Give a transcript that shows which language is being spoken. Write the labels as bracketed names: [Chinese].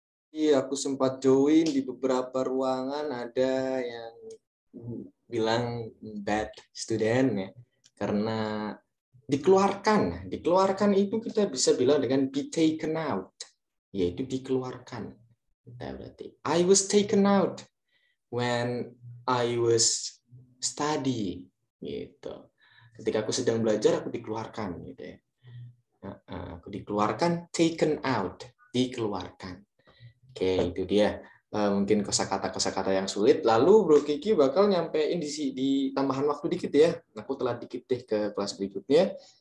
[Indonesian] Iya, aku sempat join di beberapa ruangan, ada yang bilang bad student ya, karena dikeluarkan. Dikeluarkan itu kita bisa bilang dengan [English] be taken out, [Indonesian] yaitu dikeluarkan. Kita berarti [English] I was taken out when I was studying gitu. [Indonesian] Ketika aku sedang belajar, aku dikeluarkan gitu ya. Aku dikeluarkan, taken out, dikeluarkan. Oke, itu dia. Mungkin kosakata yang sulit. Lalu Bro Kiki bakal nyampein di tambahan waktu dikit ya. Aku telat dikit deh ke kelas berikutnya.